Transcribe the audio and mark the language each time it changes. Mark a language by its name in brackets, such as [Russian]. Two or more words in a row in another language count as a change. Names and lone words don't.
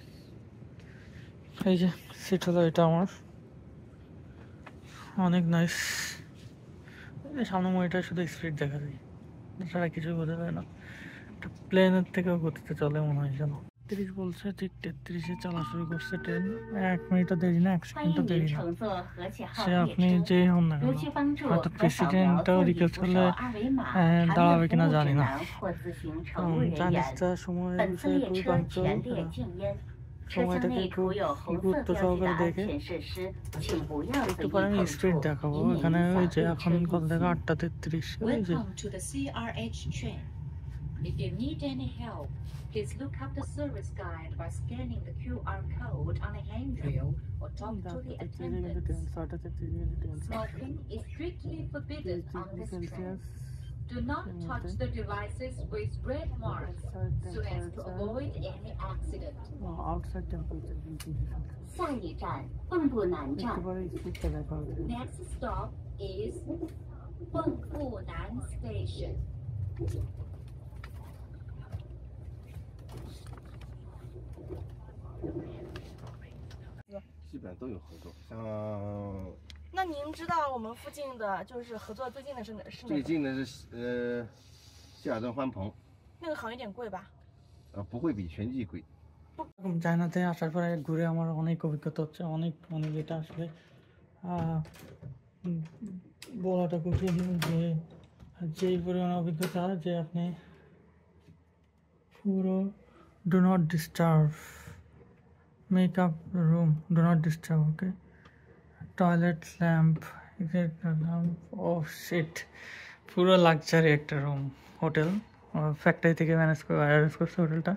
[Bangla] এই যে সিট হলো এটা আমার, অনেক নাইস। সামনে মনিটা শুধু স্পিড দেখা যায়, তাছাড়া কিছু বোঝা যায় না। প্লেনের থেকেও গতিতে চলে মনে হয় যেন। 30 বলছে, ঠিক 33-এ চলা শুরু করছে ট্রেন। 1 মিনিটও দেরি না, 1 [Chinese] 欢 [Bangla] সেকেন্ডও [Chinese] 迎 [Bangla] দেরি [Chinese] 您 [Bangla] না। [Chinese] 乘坐和气号 [Bangla] সে [Chinese] 列 [Bangla] আপনি [Chinese] 车。 [Bangla] যেই হন না [Chinese] 如 [Bangla] কেন, [Chinese] 需帮助 [Bangla] হয়তো [Chinese] 可扫描 [Bangla] প্রেসিডেন্টটাও [Chinese] 座椅 [Bangla] রিকোয়েস্ট [Chinese] 扶 [Bangla] করলে [Chinese] 手二维码，查 [Bangla] দাঁড়াবে [Chinese] 阅服 [Bangla] কিনা [Chinese] 务 [Bangla] জানি [Chinese] 指 [Bangla] না। [Chinese] 南或咨询乘务人员。 [Bangla] জানিসটা সময়ের [Chinese] 本次 [Bangla] বিষয়ে [Chinese] 列 [Bangla] খুবই [Chinese] 车 [Bangla] পাঞ্চুয়াল। [Chinese] 全列静音，车厢 [Bangla] সময়টাকে [Chinese] 内 [Bangla] খুব [Chinese] 涂有红色 [Bangla] গুরুত্ব [Chinese] 标记的 [Bangla] সহকারে [Chinese] 安 [Bangla] দেখে। [Chinese] 全设施，请不要随 [Bangla] একটু [Chinese] 意 [Bangla] পরে আমি [Chinese] 碰 [Bangla] স্পিড [Chinese] 触， [Bangla] দেখাবো। [Chinese] 以免 [Bangla] এখানে [Chinese] 影 [Bangla] ওই [Chinese] 响 [Bangla] যে [Chinese] 列 [Bangla] এখন [Chinese] 车 [Bangla] কত [Chinese] 运 [Bangla] দেখা [Chinese] 行。 [Bangla] 8:33। ওই যে [English] Welcome to the CRH train. If you need any help, please look up the service guide by scanning the QR code on the handrail or talk to the [Bangla] 33 কিন্তু ট্রেন, [English] attendants. [Bangla] 6:33 কিন্তু ট্রেন। [English] Smoking is strictly forbidden [Bangla] 30 [English] on [Bangla] ডিগ্রি [English] this train. [Bangla] সেলসিয়াস। [English] Do not touch the devices with red marks so as to avoid any accident. outside temperature [Bangla] 20 ডিগ্রি সেলসিয়াস। [Chinese] 下一站蚌埠南 [Bangla] একটু [Chinese] 站。 [Bangla] পরে স্পিডটা দেখা হবে। [English] Next stop is Bengbunan Station. [Chinese] 基本都有合作，像那您知道我们附近的就是合作最近的是哪最个？近的是希尔顿欢鹏，那个好像有点贵吧？不会比全季贵。 [Bangla] এরকম চায়নাতে আসার পরে ঘুরে আমার অনেক অভিজ্ঞতা হচ্ছে, অনেক মানে যেটা আসলে বলাটা কঠিন, যে যেই পরিমাণ অভিজ্ঞতা যে আপনি পুরো [English] do not disturb, make up room do not disturb, okay, toilet lamp, oh shit, [Bangla] পুরো লাক্সারি একটা রুম, [English] hotel factory [Bangla] থেকে অ্যারেঞ্জ করছে হোটেলটা।